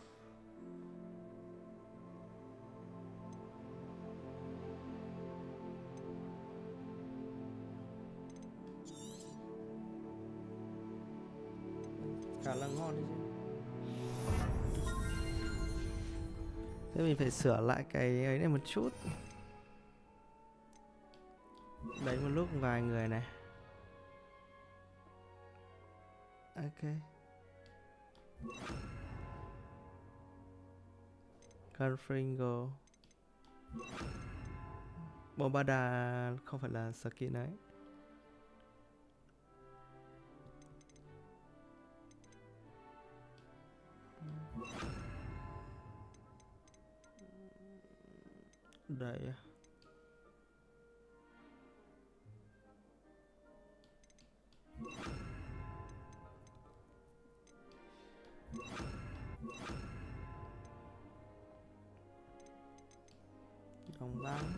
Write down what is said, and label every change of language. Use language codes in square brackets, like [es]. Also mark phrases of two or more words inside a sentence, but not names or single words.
[vi] Khá là ngon đấy chứ. Thế mình phải sửa lại cái ấy này một chút. Đấy một lúc vài người này. Ok. Confringo. Bombada không phải là skin đấy. Đây à. Đồng băng.